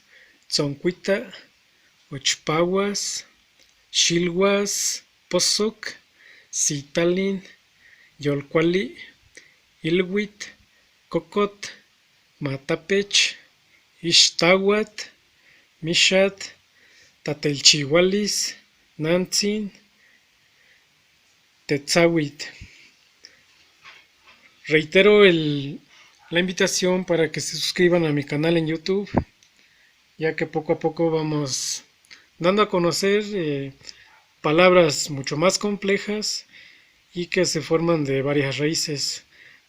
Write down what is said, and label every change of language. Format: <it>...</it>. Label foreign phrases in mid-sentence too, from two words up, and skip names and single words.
<nah>tzoncuita, ochpaguas, shilguas, pozoc, citalin, yolcuali, ilhuit, cocot, matapech, ixtawat, mishat, tatelchihualis, nantzin, tetzawit.</nah> <es>Reitero la invitación para que se suscriban a mi canal en YouTube, ya que poco a poco vamos dando a conocer palabras mucho más complejas y que se forman de varias raíces.</es>